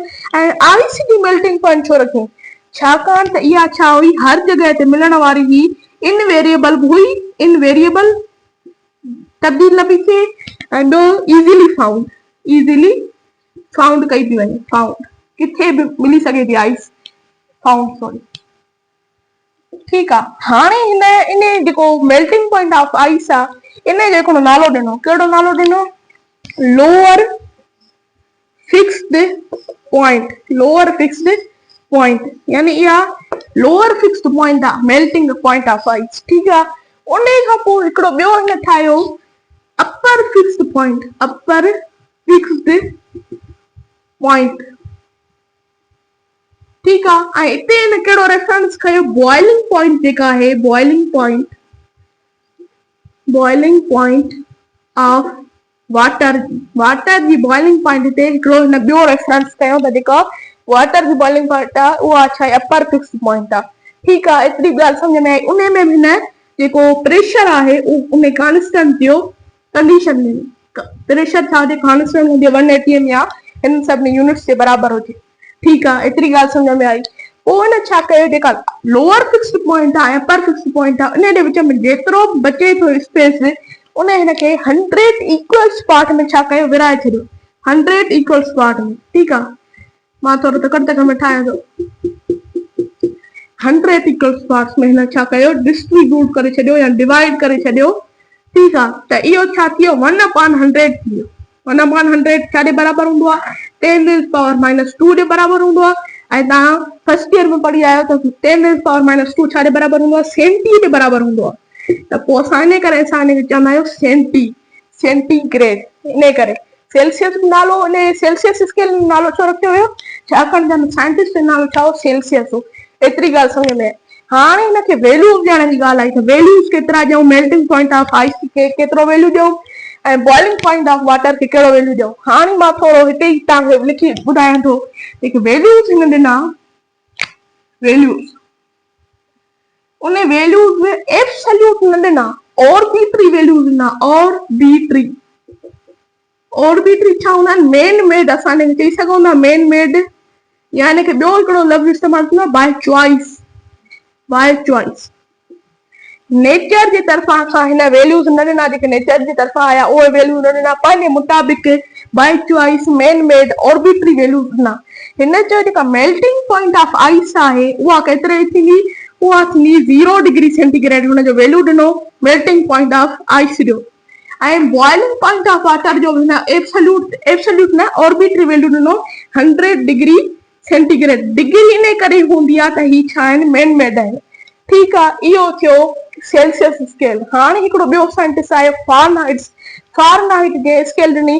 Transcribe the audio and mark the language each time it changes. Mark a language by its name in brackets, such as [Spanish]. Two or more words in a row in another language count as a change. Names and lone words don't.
[Sindhi] ऐं आइस जी [English] melting point [Sindhi] छो रखियो, छाकाणि त इहा छा हुई, हर जॻह ते मिलण वारी ही इनवेरिएबल हुई, इनवेरिएबल तब्दील न पई थिए, [English] and easily found [Sindhi] कई थी वञे, फाउंड किथे बि मिली सघे थी आइस, [English] found, sorry, [Sindhi] ठीकु आहे। हाणे इन जेको [English] melting point of ice [Sindhi] आहे, इन जो हिकिड़ो नालो ॾिनो, कहिड़ो नालो ॾिनो, [English] lower fixed point, lower fixed point, [Sindhi] यानी इहा [English] lower fixed point आहे, melting point of ice. [Sindhi] ठीकु आहे। उन खां पोइ हिकिड़ो ॿियो हिन ठाहियो [English] upper fixed point, upper fixed point. [Sindhi] ठीकु आहे। ऐं हिते हिन कहिड़ो रेफरेंस खयो, [English] boiling point [Sindhi] जेका आहे, [English] boiling point of water [Sindhi] जी [English] boiling point [Sindhi] हिते हिकिड़ो हिन ॿियो रेफरेंस कयो त जेका वाटर जी बॉइलिंग पॉइंट आहे उहा छा आहे, [English] upper fixed point [Sindhi] आहे। ठीकु आहे। एतिरी ॻाल्हि सम्झ में आई। उन में बि हिन जेको प्रेशर आहे उन कांस्टेंट जो कंडीशन में, प्रेशर छा हुजे, कांस्टेंट हुजे 180 में, या हिन सभिनी यूनिट्स जे बराबर हुजे। ठीकु आहे। एतिरी ॻाल्हि सम्झ में आई। पोइ हिन छा कयो, जेका [English] lower fixed point [Sindhi] आहे, [English] upper fixed point [Sindhi] आहे, उन जे विच में जेतिरो बचे थो स्पेस, उन हिनखे 100 [English] equals part [Sindhi] में छा कयो, विराए छॾियो, 100 [English] equals part [Sindhi] में। ठीकु आहे। मां थोरो तकड़ में ठाहियां थो। 100 [English] equals parts [Sindhi] में हिन छा कयो, डिस्ट्रीब्यूट करे छॾियो या डिवाइड करे छॾियो। ठीकु आहे। त इहो छा थी वियो, 1/100 थी वियो। 1/100 छा जे बराबर हूंदो आहे, 10⁻² जे बराबर हूंदो आहे। ऐं तव्हां [English] first year [Sindhi] में पढ़ी आहियो त 10⁻² छा जे बराबर हूंदो आहे, सेंटी जे बराबर हूंदो आहे। त पोइ असां इन करे चवंदा आहियूं सेंटीग्रेड। इन करे सेल्सियस नालो, इन [English] Celsius scale [Sindhi] नालो छो रखियो वियो, छाकाणि साइंटिस्ट जो नालो छा हो, सेल्सियस हो। एतिरी ॻाल्हि सम्झ में। हाणे हिनखे वैल्यूज़ ॾियण जी ॻाल्हि आई त वैल्यूज़ केतिरा ॾियूं, [English] melting point of ice [Sindhi] खे केतिरो वैल्यू ॾियूं, ऐं [English] boiling point of water [Sindhi] खे कहिड़ो वैल्यू ॾियूं। हाणे मां थोरो हिते ई तव्हांखे लिखी ॿुधायां थो। जेके वैल्यूज़ हिन ॾिना, वैल्यूज़ उन वैल्यूज़ में एब्सोल्यूट न ॾिना, [English] arbitrary values [Sindhi] ॾिना। ऑर्बिट्री छा हूंदा आहिनि, [English] man made. [Sindhi] असां हिनखे चई सघूं था [English] man made, [Sindhi] या हिनखे ॿियो हिकिड़ो लफ़्ज़ इस्तेमालु थींदो आहे, [English] by choice. [Sindhi] नेचर जे तरफ़ां खां हिन वैल्यूज़ न ॾिना, जेके नेचर जे तरफ़ां आया उहे वैल्यू न ॾिना, पंहिंजे मुताबिक़ [English] by choice, man made, arbitrary values [Sindhi] ॾिना। हिन जो जेका [English] melting point of ice [Sindhi] आहे उहा केतिरे थींदी, उहा थींदी [English] 0 degree centigrade. [Sindhi] हुनजो वैल्यू ॾिनो, [English] melting point of ice [Sindhi] ॾियो। ऐं [English] boiling point of water [Sindhi] जो हिन एब्सोल्यूट न, [English] arbitrary value [Sindhi] ॾिनो [English] 100 degree centigrade. [Sindhi] डिग्री इन करे हूंदी आहे त ही छा आहिनि, [English] man made [Sindhi] आहिनि। ठीकु आहे। इहो थियो [English] Celsius scale. [Sindhi] हाणे हिकिड़ो ॿियो साइंटिस्ट आहे फ़ारेनहाइट जे स्केल ॾिनी।